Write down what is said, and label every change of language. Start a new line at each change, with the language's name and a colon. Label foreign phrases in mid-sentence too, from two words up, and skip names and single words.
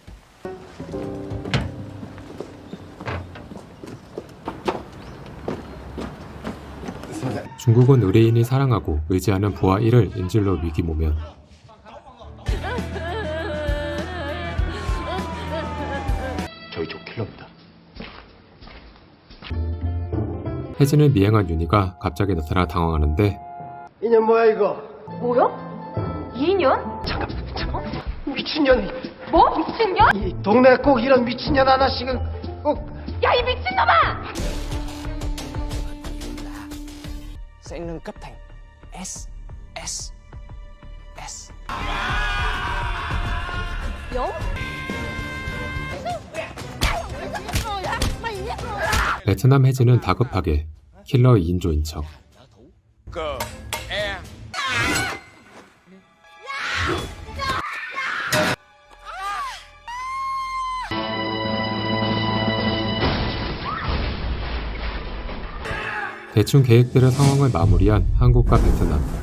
Korean: 중국은 의뢰인이 사랑하고 의지하는 부하 1을 인질로 위기모면. 저희 쪽 킬러입니다. 혜진을 미행한 윤희가 갑자기 나타나 당황하는데 이년 뭐야 이거? 뭐요? 2년? 잠깐. 미친년. 뭐? 미친년? 이 동네 꼭 이런 미친년 하나씩은 꼭. 야, 이 미친놈아!
Vietnamese: sẽ nâng cấp thành SSS.
Korean: 베트남 혜진은 다급하게 킬러 2인조인 척. 대충 계획대로 상황을 마무리한 한국과 베트남.